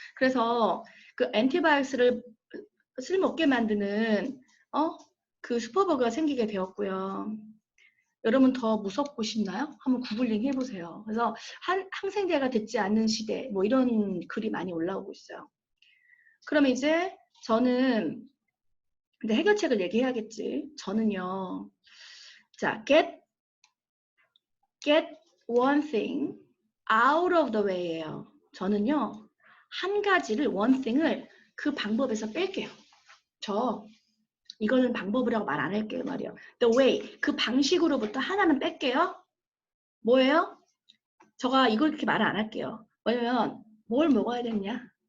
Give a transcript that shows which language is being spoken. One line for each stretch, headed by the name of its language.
Korean: 그래서 그 엔티바이오스를 쓸모없게 만드는 그 슈퍼버그가 생기게 되었고요. 여러분 더 무섭고 싶나요? 한번 구글링 해보세요. 그래서 항생제가 듣지 않는 시대 뭐 이런 글이 많이 올라오고 있어요. 그럼 이제 저는 근데 해결책을 얘기해야겠지. 저는요.
English: 자, get one thing out of the way예요.
Korean: 저는요. 한 가지를
English: one thing
Korean: 을 그 방법에서 뺄게요. 이거는 방법이라고 말 안 할게요, 말이요.
English: The way
Korean: 그 방식으로부터 하나는 뺄게요. 뭐예요? 제가 이걸 그렇게 말을 안 할게요. 왜냐면 뭘 먹어야 되느냐?